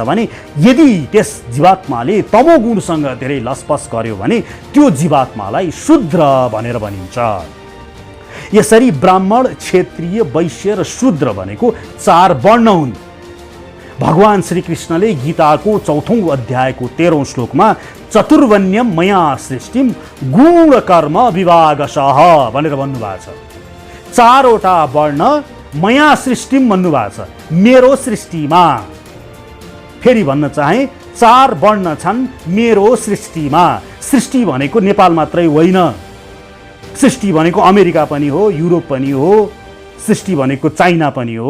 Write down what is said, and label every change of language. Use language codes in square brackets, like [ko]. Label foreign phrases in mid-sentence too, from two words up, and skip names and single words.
[ne] भने यदि त्यस जीवात्माले तमो गुणसँग धेरै लसपस गर्यो भने त्यो जीवात्मालाई शूद्र भनेर भनिन्छ। यसरी ब्राह्मण, क्षत्रिय, वैश्य र शूद्र भनेको 4 वर्ण हुन्। भगवान श्री कृष्णले गीताको 4औं अध्यायको 13औं श्लोकमा [sa] चतुर्वण्यम मया सृष्टिम गुण कर्म विभागशः [ne] भनेर भन्नुभएको छ। 4वटा वर्ण [sa] मया सृष्टिम [ne] भन्नुभएको छ, मेरो सृष्टिमा। फेरि भन्न चाहे 4 वर्ण छन् मेरो सृष्टिमा। सृष्टि भनेको नेपाल मात्रै होइन, सृष्टि भनेको अमेरिका पनि हो, युरोप पनि हो, सृष्टि भनेको चाइना पनि हो।